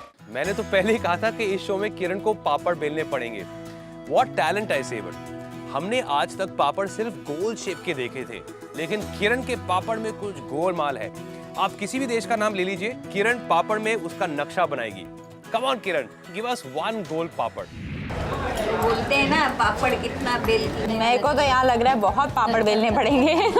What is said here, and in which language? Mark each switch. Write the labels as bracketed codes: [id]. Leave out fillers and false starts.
[hi] मैंने तो पहले ही कहा था कि इस शो में किरण को पापड़ बेलने पड़ेंगे। [en] What talent I say but। [hi] हमने आज तक पापड़ सिर्फ गोल शेप के देखे थे, लेकिन किरण के पापड़ में कुछ गोलमाल है। आप किसी भी देश का नाम ले लीजिए, किरण पापड़ में उसका नक्शा बनाएगी। [en] Come on Kiran, give us one गोल पापड़। [hi] बोलते हैं ना पापड़ कितना बेलती है। मेरे को तो यहाँ लग रहा है बहुत पापड़ बेलने पड़ेंगे।